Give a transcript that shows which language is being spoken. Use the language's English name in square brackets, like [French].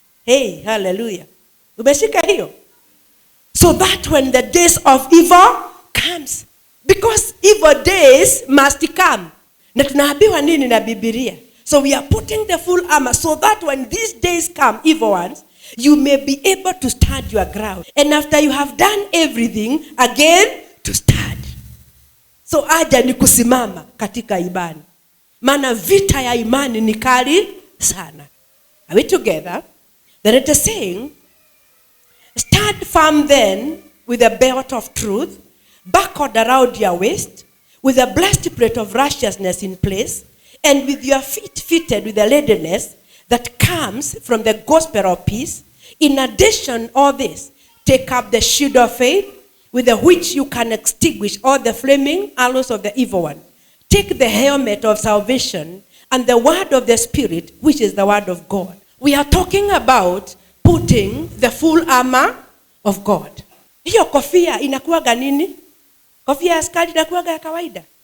[English] Hey, hallelujah. [Swahili] Umeshika hiyo? [English] So that when the days of evil comes, because evil days must come. [Swahili] Na tunaambiwa nini na Biblia? [English] So we are putting the full armor so that when these days come, evil ones, you may be able to stand your ground. And after you have done everything, again to stand. [Swahili] So aja ni kusimama katika imani. Maana vita ya imani ni kali sana. [English] Are we together? Then it is saying, stand firm then with a belt of truth buckled around your waist, with a breastplate of righteousness in place, and with your feet fitted with the readiness that comes from the gospel of peace. In addition, all this, take up the shield of faith, with which you can extinguish all the flaming arrows of the evil one. Take the helmet of salvation and the word of the Spirit, which is the word of God. We are talking about putting the full armor of God. [Swahili] Hiyo kofia inakuwaga nini? Kofia ya askari inakuwaga ya kawaida.